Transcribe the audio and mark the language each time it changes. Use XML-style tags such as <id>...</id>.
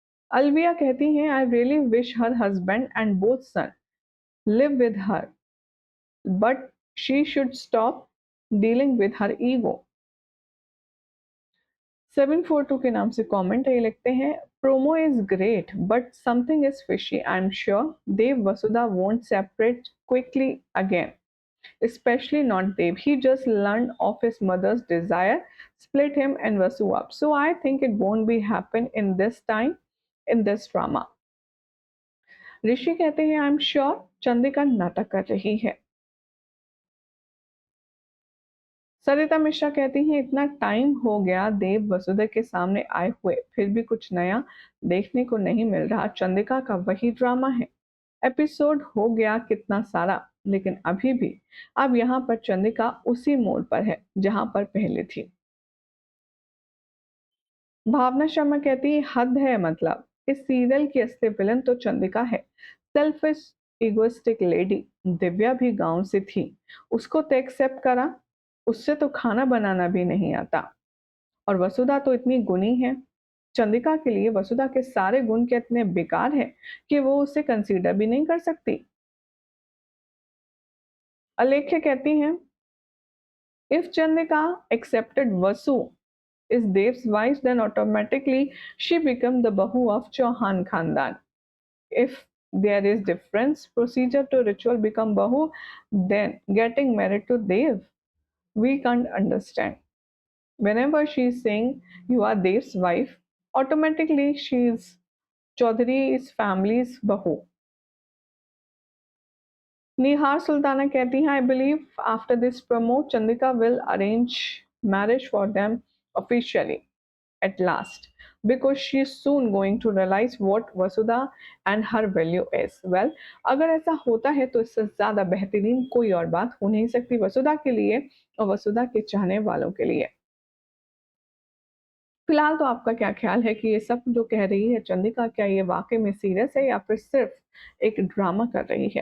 <hi>अलविया कहती हैं,</hi> <en>I really wish her husband and both son live with her, but she should stop dealing with her ego.</en> <hi>742 के नाम से comment ये लिखते हैं,</hi> <en>Promo is great but something is fishy, I am sure Dev Vasudha won't separate quickly again, especially not Dev. He just learned of his mother's desire, split him and Vasu up. So I think it won't be happen in this time, in this drama.</en> <hi>ऋषि कहते हैं,</hi> <en>I am sure</en> <hi>Chandrika नाटक कर रही है। सरिता मिश्रा कहती हैं, इतना time हो गया देव वसुधा के सामने आए हुए, फिर भी कुछ नया देखने को नहीं मिल रहा, चंद्रिका का वही ड्रामा है। एपिसोड हो गया कितना सारा, लेकिन अभी भी अब यहाँ पर चंद्रिका उसी मोड़ पर है जहां पर पहले थी। भावना शर्मा कहती है, हद है, मतलब इस सीरियल की असली विलन तो चंद्रिका है,</hi> <en>Selfish egoistic lady.</en> <hi>दिव्या भी गांव से थी, उसको तो एक्सेप्ट करा, उससे तो खाना बनाना भी नहीं आता, और वसुधा तो इतनी गुणी है। चंद्रिका के लिए वसुधा के सारे गुण के इतने बेकार हैं कि वो उसे कंसीडर भी नहीं कर सकती। अलेख्य कहती हैं,</hi> <en>If Chandrika accepted Vasu is Dev's wife, then automatically she become the Bahu of Chauhan Khandan. If there is difference procedure to ritual become Bahu, then getting married to Dev, we can't understand. Whenever she is saying you are Dev's wife, automatically she is Chaudhary's family's Bahu. Nihar Sultana</en> <hi>कहती हैं,</hi> <en>I believe after this promo, Chandrika will arrange marriage for them officially. At last, because she is soon going to realize what Vasudha and her value is.</en> <hi>Well, अगर ऐसा होता है तो इससे ज़्यादा बेहतरीन कोई और बात हो नहीं सकती वसुधा के लिए और वसुधा के चाहने वालों के लिए। फिलहाल तो आपका क्या ख्याल है कि ये सब जो कह रही है चंद्रिका, क्या ये वाकई में सीरियस है या फिर सिर्फ एक ड्रामा कर रही है?</hi>